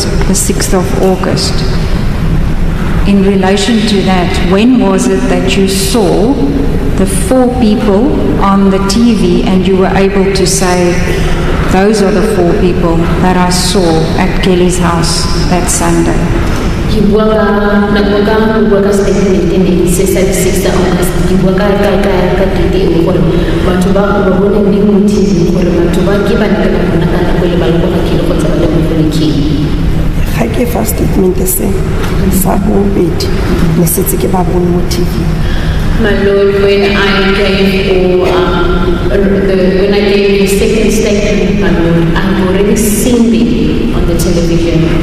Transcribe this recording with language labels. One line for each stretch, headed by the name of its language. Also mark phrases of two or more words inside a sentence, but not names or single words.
English: the 6th of August, in relation to that, when was it that you saw the four people on the TV and you were able to say, those are the four people that I saw at Kelly's house that Sunday?
Tswana: ga ke fa statement se sa bobedi ne setse ke ba bone mo TV.
English: My lord, when I gave the second statement, my lord, I've already seen them on the television.